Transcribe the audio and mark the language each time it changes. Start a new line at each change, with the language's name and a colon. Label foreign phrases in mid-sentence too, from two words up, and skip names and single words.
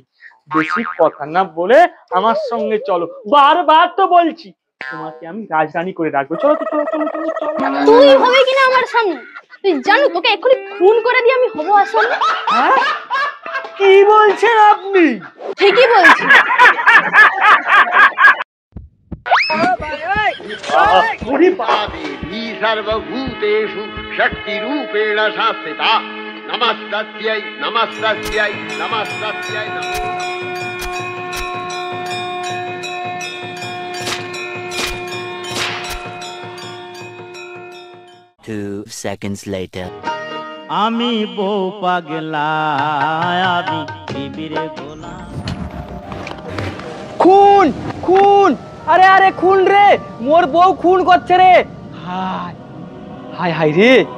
Bangla: বেশি কথা না বলে আমার সঙ্গে চলো, বারবার তো বলছি তোমাকে আমি রাজরানী করে রাখবো। চলো তো, চলো চলো চলো চলো। তুই হবে কিনা আমার সামনে? তুই জানো তোকে এক্ষুনি খুন করে দিয়ে আমি হবো আসামি। হ্যাঁ, কি বলছেন আপনি? ঠিকই বলছি।
Sanskrit: देवी सर्वभूतेषु शक्तिरूपेण शास्त्रिता नमस्तस्यै नमस्तस्यै नमस्तस्यै नमः।
English: 2 seconds later.
Bangla: আমি বউ পাগলা, আমি বিবিরে গোলাম। খুন খুন, আরে আরে খুন রে, মোর বউ খুন করছে রে। হায় হায় হায় রে।